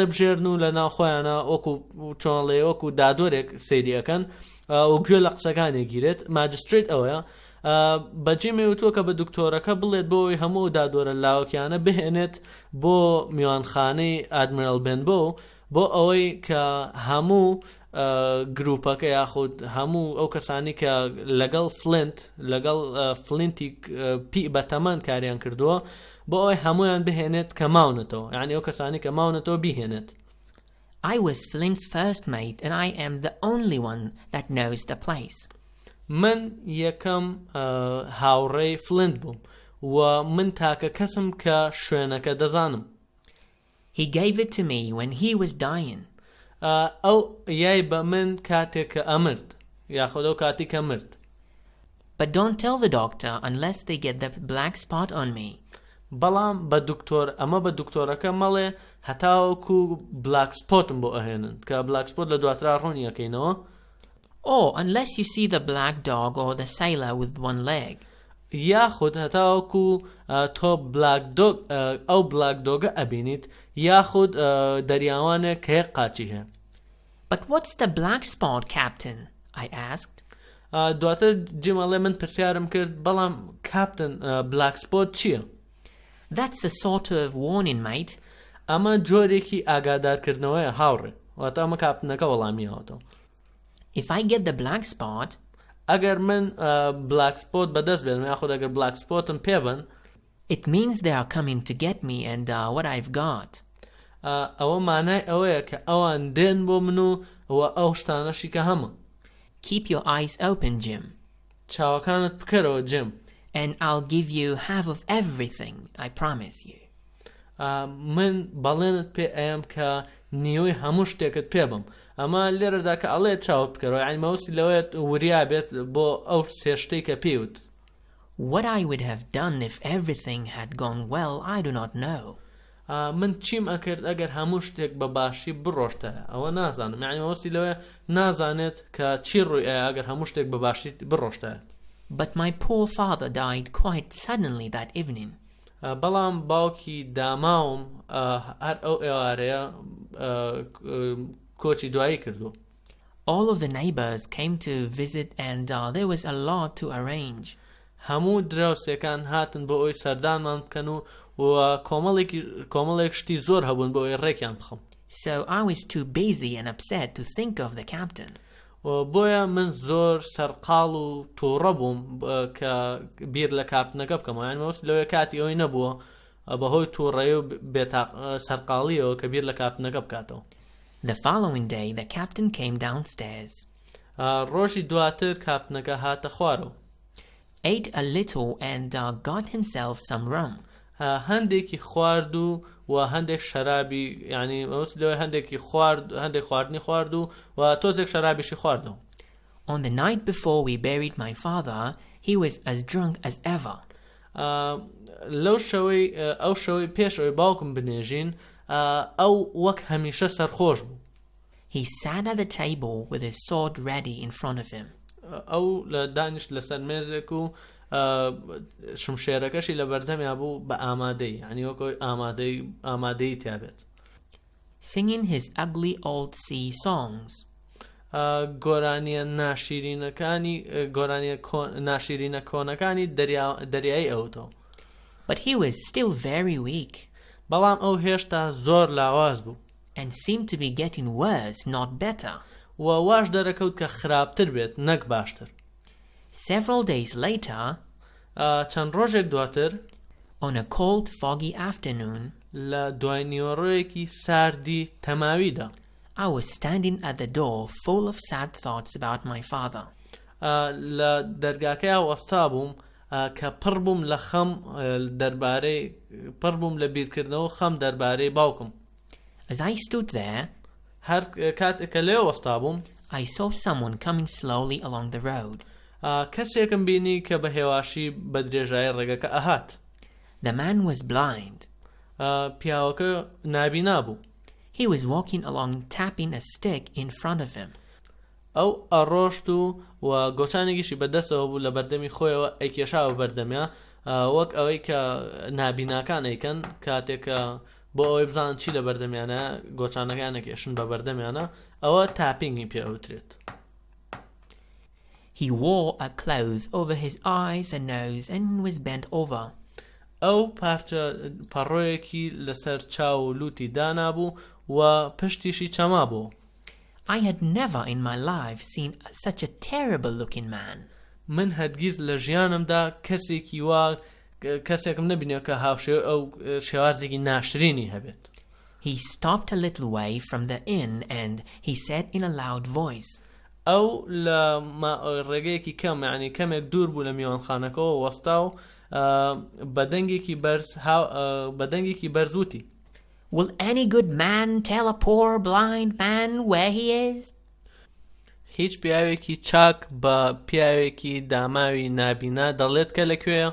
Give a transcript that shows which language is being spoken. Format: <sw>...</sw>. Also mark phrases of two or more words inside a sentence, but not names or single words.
<ckb>بژێرن و لە ناو خۆیانە وەکو چۆنڵێ وەکو دادوەرێک سەیریەکەن و گوێ لە قسەکانی گیرێت ماجستریت ئەوەیە بەجێ مێوتووە کە بە دکتۆرەکە بڵێت بۆی هەموو دادوەرە لاوەکیانە بهێنێت بۆ میوانخانەی ئادمیرال بێنبۆ بۆ ئەوەی کە هەموو گروپەکە یاخود هەموو ئەو کەسانی کە لەگەڵ فلینتی پی بەتەمەن کاریان کردووە بۆ ئەوەی هەمویان بهێنێت کە ماونەتەوە یعنی ئەو کەسانی کە ماونەتەوە بیهێنێت.</ckb> <en>I was Flint's first mate and I am the only one that knows the place.</en> <ckb>من یەکەم هاوڕێی فلنت بووم و من تاکە کەسم کە شوێنەکە دەزانم.</ckb> <en>He gave it to me when he was dying.</en> <ckb>ئەو یای بە من کاتێک کە ئەمرد یاخود ئەو کاتی کە مرد.</ckb> <en>But don't tell the doctor unless they get the black spot on me.</en> <ckb>بەڵام بە دکتۆر ئەمە بە دکتۆرەکە مەڵێ هەتاوەکو</ckb> <en>black spotm</en> <ckb>بۆ ئەهێنن کە</ckb> <en>black spot</en> <ckb>لە دواترا ڕوونیەکەینەوە.</ckb> <en>Or unless you see the black dog or the sailor with one leg.</en> <ckb>یاخود هەتاوەکو تۆ ئەو</ckb> <en>black doge</en> <ckb>ئەبینیت یاخود دەریاوانێک کە یەک قاچی هەیە.</ckb> <en>But what's the black spot, Captain? I asked.</en> <ckb>دواتر جیمەڵێ من پرسیارم کرد بەڵام کاپتن</ckb> <en>black spot</en> <ckb>چییە؟</ckb> <en>That's a sort of warning, mate.</en> <ckb>ئەمە جۆرێکی ئاگادارکردنەوەیە هاوڕێ واتە ئەمە کاپتنەکە وەڵامیەوەتەوە.</ckb> <en>If I get the black spot,</en> <ckb>ئەگەر من</ckb> <en>black spot</en> <ckb>بەدەست بێنم یاخود ئەگەر</ckb> <en>black spotm</en> <ckb>پێبن</ckb> <en>it means they are coming to get me and what I've got.</en> <ckb>ئەوە مانای ئەوەیە کە ئەوان دێن بۆ من و ئەو شتانەشی کە هەمە.</ckb> <en>Keep your eyes open, Jim.</en> <ckb>چاوەکانت بکەرەوە جیم.</ckb> <en>And I'll give you half of everything, I promise you.</en> <ckb>من بەڵێنت پێ ئەم کە نیوەی هەموو شتێکت پێبم. ئەمە لێرەدا کە ئەڵێ چاوت بکەرەوە یعنی مەوەستی لەوێت وریا بێت بۆ ئەو سێ شتەی کە پێوت.</ckb> <en>What I would have done if everything had gone well, I do not know.</en> <ckb>من چیم ئەکرد ئەگەر هەموو شتێک بە باشی بڕۆشتە ئەوە نازانم یعنی مەوەستی لەوێ نازانێت کە چی ڕووی ئەگەر هەموو شتێک بە باشی بڕۆشتە.</ckb> <en>But my poor father died quite suddenly that evening.</en> <ckb>بەڵام باوکی داماوم هەر ئەو ئێوارەیە کۆچی دوایی کردو.</ckb> <en>All of the neighbors came to visit and there was a lot to arrange.</en> <ckb>هەموو دراوسێکان هاتن بۆ ئەوی سەردانمان بکەن و کۆمەڵێک شتی زۆر هەبوون بۆ ئەوی ڕێکیان بخەم.</ckb> <en>So I was too busy and upset to think of the captain.</en> <ckb>بۆیە من زۆر سەرقاڵ و تووڕە بووم کە بیر لە کاپتنەکە بکەمەوە یعنی مەوەستی لەوەی کاتی ئەوەی نەبووە بەهۆی تووڕەیی و سەرقاڵیەوە کە بیر لە کاپتنەکە بکاتەوە.</ckb> <en>The following day the captain came downstairs.</en> <ckb>ڕۆژی دواتر کاپتنەکە هاتە خوارەوە.</ckb> <en>Ate a little and got himself some rum.</en> <ckb>هەندێکی خوارد و هەندێک شەرابی یعنی مەوەستی لەوەی هەندێک خواردنی خوارد و تۆزێک شەرابیشی خواردەوە.</ckb> <en>On the night before we buried my father, he was as drunk as ever.</en> <ckb>ئەو شەوەی پێش ئەوەی باوکم بنێژین ئەو وەک هەمیشە سەرخۆش بوو.</ckb> <en>He sat at the table with his sword ready in front of him.</en> <ckb>ئەو لە دانیشت لەسەر مێزێک و شمشێرەکەشی لە بەردەمیا بوو بە ئامادەی یعنی وەکۆی ئامادەی تیابێت.</ckb> <en>Singing his ugly old sea songs.</en> <ckb>گۆرانیە ناشیرینە کۆنەکانی دەریایی ئەوتەوە.</ckb> <en>But he was still very weak.</en> <ckb>بەڵام ئەو هێشتا زۆر لاواز بوو.</ckb> <en>And seemed to be getting worse, not better.</en> <ckb>واش دەرەکەوت کە خراپتر بێت نەک باشتر.</ckb> <en>Several days later,</en> <ckb>چەند ڕۆژێک دواتر</ckb> <en>on a cold, foggy afternoon,</en> <ckb>لە دوای نیوەڕۆیەکی ساردی تەماویدا</ckb> <en>I was standing at the door full of sad thoughts about my father.</en> <ckb>لە دەرگاکەیە وەستا بووم کە پڕ بووم لە خەم دەربارەی پڕ بووم لە بیرکردنەوە خەم دەربارەی باوکم.</ckb> <en>As I stood there,</en> <ckb>هەر کاتێک کە لێ وەستا بووم</ckb> <en>I saw someone coming slowly along the road.</en> <ckb>کەسێکم بینی کە بە هێواشی بە درێژایی ڕێگەکە ئەهات.</ckb> <en>The man was blind.</en> <ckb>پیاوەکە نابینا بوو.</ckb> <en>He was walking along tapping a stick in front of him.</en> <ckb>ئەو ئەڕۆشت و گۆچانێکیشی بەدەستەوە بوو لە بەردەمی خۆیەوە ئەیکێشاوە بەردەمیە وەک ئەوەی کە نابیناکان ئەیکەن کاتێکە بۆ ئەوەی بزانن چی لە بەردەمیانە گۆچانەکانێکێشن بە بەردەمیانە ئەوە تاپینگی پێوترێت.</ckb> <en>He wore a cloth over his eyes and nose and was bent over.</en> <ckb>ئەو پارچە پەڕۆیەکی لەسەر چاو و لوتی دانابوو و پشتیشی چەما بوو.</ckb> <en>I had never in my life seen such a terrible looking man.</en> <ckb>من هەرگیز لە ژیانمدا کەسێکی وا کەسێکم نەبینێ کە هاوشێ ئەو شێوازێکی ناشرینی هەبێت.</ckb> <en>He stopped a little way from the inn and he said in a loud voice.</en> <ckb>ئەو لە ڕێگەیەکی کەم یعنی کەمێک دوور بوو لە میوانخانەکەەوە وەستا و بەدەنگێکی بەرزوتی.</ckb> <en>Will any good man tell a poor blind man where he is?</en> <ckb>هیچ پیاوێکی چاک بە پیاوێکی داماوی نابینا دەڵێت کە لەکوێیە؟</ckb>